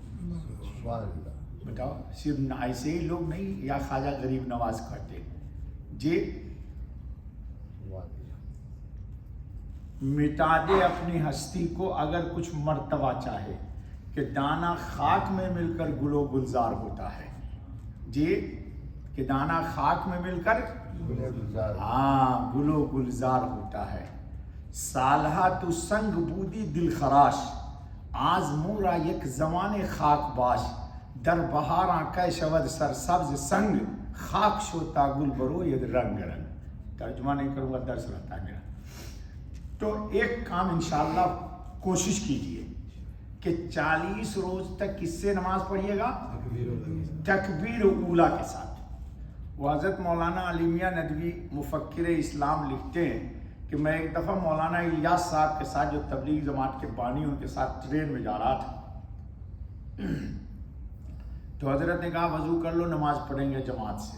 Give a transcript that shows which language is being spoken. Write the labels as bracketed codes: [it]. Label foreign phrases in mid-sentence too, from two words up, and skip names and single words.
[ur] بتاؤ، صرف ایسے ہی لوگ نہیں یا خواجہ غریب نواز کہتے جی، مٹا دے اپنی ہستی کو اگر کچھ مرتبہ چاہے کہ دانہ خاک میں مل کر گل و گلزار ہوتا ہے. جی کہ دانہ خاک میں مل کر ہاں گل و گلزار ہوتا ہے. [fa] سالہا تو سنگ بودی دل خراش آز مورا یک زمان خاک باش در بہاراں کہ شود سر سبز سنگ خاک شوتا گل برو ید رنگ رنگ. [ur] ترجمہ نہیں کروں گا، درس رہتا ہے میرا. تو ایک کام انشاءاللہ کوشش کیجئے کہ 40 روز تک کس سے نماز پڑھیے گا؟ تکبیر اولیٰ کے ساتھ. وہ حضرت مولانا علی میاں ندوی مفکر اسلام لکھتے ہیں کہ میں ایک دفعہ مولانا الیاس صاحب کے ساتھ جو تبلیغ جماعت کے بانی ان کے ساتھ ٹرین میں جا رہا تھا، تو حضرت نے کہا وضو کر لو، نماز پڑھیں گے جماعت سے.